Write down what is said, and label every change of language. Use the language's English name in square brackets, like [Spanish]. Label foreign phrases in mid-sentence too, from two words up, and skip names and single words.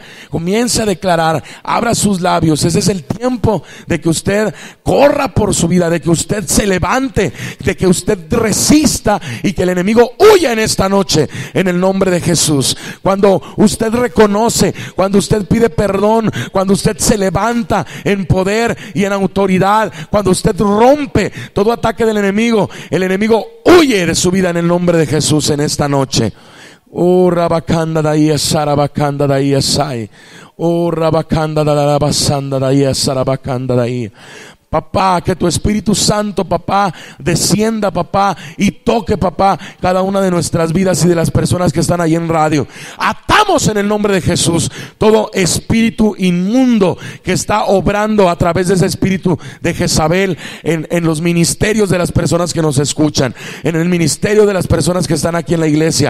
[Spanish] Comience a declarar, abra sus labios. Ese es el tiempo de que usted corra por su vida, de que usted se levante, de que usted resista y que el enemigo huya en esta noche en el nombre de Jesús. Cuando usted reconoce, cuando usted pide perdón, cuando usted se levanta en poder y en autoridad, cuando usted rompe todo ataque del enemigo, el enemigo huye de su vida en el nombre de Jesús en esta noche. Oh, rabakanda daía sarabakanda daía sai. Oh, rabakanda da basanda daía sarabakanda daía. Papá, que tu Espíritu Santo, papá, descienda, papá, y toque, papá, cada una de nuestras vidas y de las personas que están ahí en radio. Atamos en el nombre de Jesús todo espíritu inmundo que está obrando a través de ese espíritu de Jezabel en los ministerios de las personas que nos escuchan, en el ministerio de las personas que están aquí en la iglesia.